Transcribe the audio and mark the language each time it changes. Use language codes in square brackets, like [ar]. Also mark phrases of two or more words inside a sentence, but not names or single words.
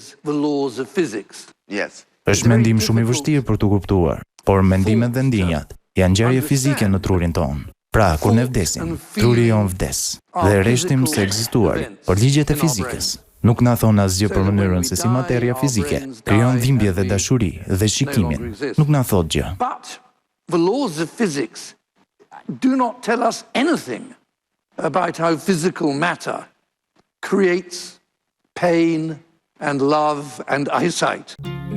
[sq] Është mendim shumë i vështirë për të kuptuar, por mendimet dhe ndjenjat janë ngjarje fizike në trurin tonë. Pra, kur ne vdesim, truri jon vdes, dhe rreshtim se ekzistuar, por ligjet e fizikës nuk na thon asgjë për mënyrën se si materia fizike krijon dhimbje dhe dashuri dhe shikimin. Nuk na thot gjë. [en] But the laws of physics do not tell us anything about how physical matter creates pain and love and eyesight.